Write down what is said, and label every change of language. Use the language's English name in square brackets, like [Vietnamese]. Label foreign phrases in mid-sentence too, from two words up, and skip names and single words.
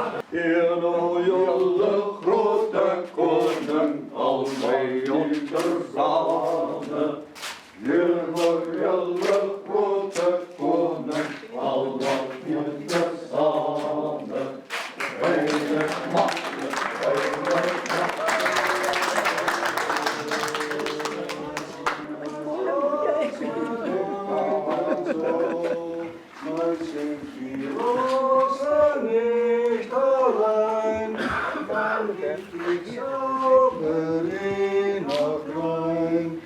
[Afrikaans] Hier nou julle grote koning, al my onderdanen. Hier nou julle grote koning, al my onderdanen. Weinig maklik, weinig [German] nicht allein, man gibt die Zauberin noch rein.